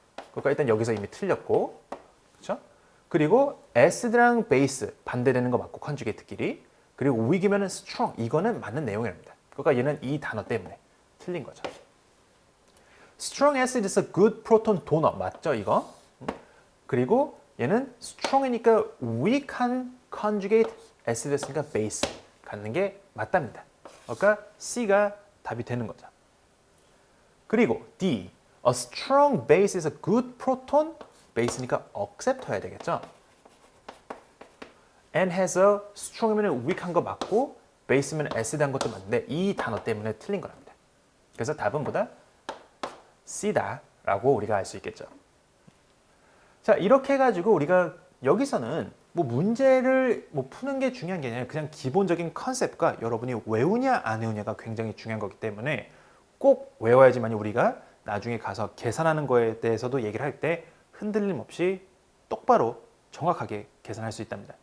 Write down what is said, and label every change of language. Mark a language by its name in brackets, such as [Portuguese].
[Korean] 그러니까 일단 여기서 이미 틀렸고, 그렇죠? 그리고 acid랑 base 반대되는 거 맞고 conjugate끼리 그리고 weak이면은 strong 이거는 맞는 내용이랍니다. 그러니까 얘는 이 단어 때문에 틀린 거죠. [English] Strong acid is a good proton donor [Korean] 맞죠 이거? 그리고 얘는 strong이니까 weak한 conjugate acid였으니까 base 갖는 게 맞답니다. 그러니까 C가 답이 되는 거죠. 그리고 [English] D a strong base is a good proton base니까 accept [Korean] 해야 되겠죠. [English] and has a strong [Korean] 이면 weak한 거 맞고 base면 acid한 것도 맞는데 이 단어 때문에 틀린 거랍니다. 그래서 답은 보다 C다라고 우리가 알 수 있겠죠. 자 이렇게 해가지고 우리가 여기서는 뭐 문제를 뭐 푸는 게 중요한 게 아니라 그냥 기본적인 컨셉과 여러분이 외우냐 안 외우냐가 굉장히 중요한 거기 때문에 꼭 외워야지만 우리가 나중에 가서 계산하는 거에 대해서도 얘기를 할 때 흔들림 없이 똑바로 정확하게 계산할 수 있답니다.